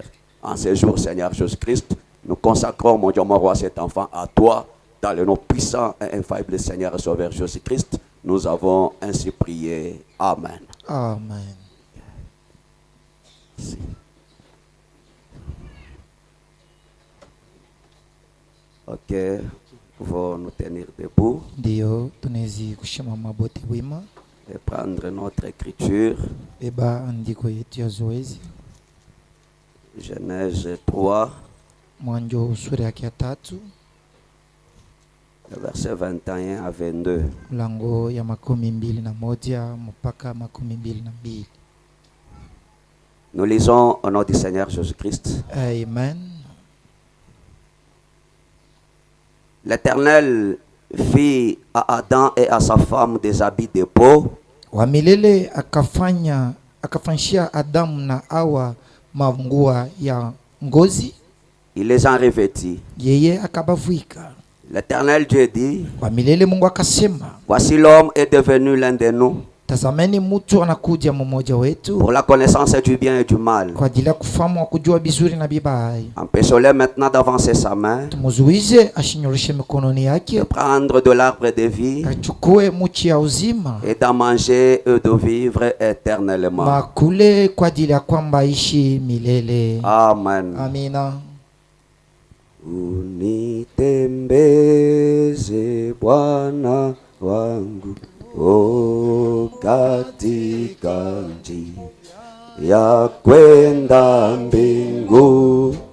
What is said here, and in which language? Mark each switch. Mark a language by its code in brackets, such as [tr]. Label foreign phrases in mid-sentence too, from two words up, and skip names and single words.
[fr] En ces jours, Seigneur Jésus-Christ, nous consacrons, mon Dieu, mon roi, cet enfant à toi, dans le nom puissant et infaillible Seigneur et Sauveur Jésus-Christ. Nous avons ainsi prié. Amen. Amen. Merci. Ok, nous pouvons nous tenir debout [sw] Ndio tunaweza kushimama bote wima. [fr] et prendre notre écriture. [sw] Beba andiko yetu ya zoezi. [fr] Genèse 3, [sw] Mwanzo sura yake ya 3, [fr] verset 21 à 22. [sw] mlango ya 21 mpaka 22. [fr] Nous lisons au nom du Seigneur Jésus-Christ. Amen. L'Éternel fit à Adam et à sa femme des habits de peau. [sw] Wa milele akafanyia Adamu na Hawa mavungua ya ngozi, [fr] Il les en revêtit. [sw] yeye akabavuika. [fr] L'Éternel Dieu dit, [sw] Wa milele Mungu akasema, [fr] voici l'homme est devenu l'un de nous, [sw] tazameni mtu anakuja mmoja wetu [fr] pour la connaissance du bien et du mal. [sw] kwa ajili ya kufahamu kujua bizuri na bibaya. [fr] Empêchons-le maintenant d'avancer sa main, [sw] Tumuzuize ashinyoreshe mikononi [fr] de [sw] yake, [fr] prendre de l'arbre de vie [sw] achukue muchi ya uzima, [fr] et d'en manger et de vivre éternellement. [sw] makule kwa ajili ya kwamba ishi milele. [fr] Amen. [sw] Amina. Unitembeze Bwana wangu, o katika njia ya kwenda mbingu,